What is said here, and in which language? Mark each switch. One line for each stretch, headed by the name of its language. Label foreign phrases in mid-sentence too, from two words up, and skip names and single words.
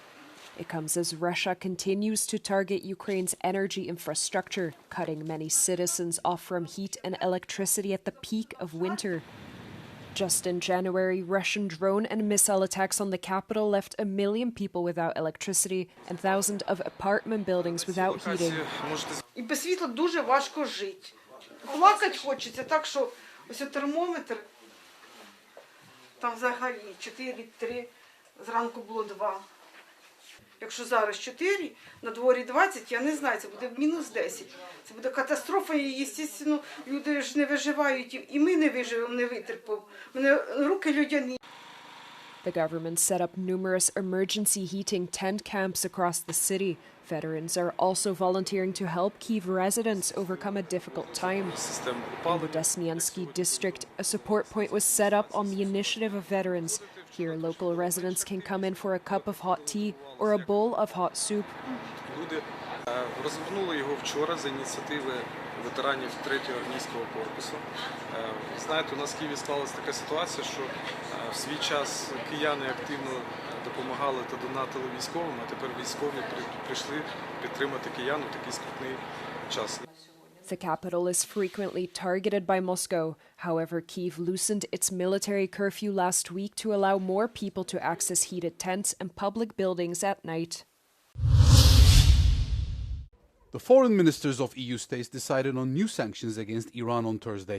English: It comes as Russia continues to target Ukraine's energy infrastructure, cutting many citizens off from heat and electricity at the peak of winter. Just in January, Russian drone and missile attacks on the capital left 1 million people without electricity and thousands of apartment buildings without heating.
Ukrainian: І без світла дуже важко жити. Плакати хочеться, так що ось термометр, там взагалі 4,3, зранку було 2. Якщо зараз 4, на дворі 20, я не знаю, це буде мінус 10. Це буде катастрофа, і, звісно, люди ж не виживають, і ми не виживемо, не витерпимо. У мене руки людяні.
English: The government set up numerous emergency heating tent camps across the city. Veterans are also volunteering to help Kyiv residents overcome a difficult time. In the Desniansky district, a support point was set up on the initiative of veterans. Here, local residents can come in for a cup of hot tea or a bowl of hot soup.
Ukrainian: Люди розгорнули його вчора за ініціативи ветеранів 3-го армійського корпусу. Знаєте, у нас в Києві склалася така ситуація, що в свій час кияни активно допомагали та донатили військовим, а тепер військові прийшли підтримати киян у такий скрутний час.
English: The capital is frequently targeted by Moscow. However, Kyiv loosened its military curfew last week to allow more people to access heated tents and public buildings at night. The foreign ministers of EU states decided on new sanctions against Iran on Thursday.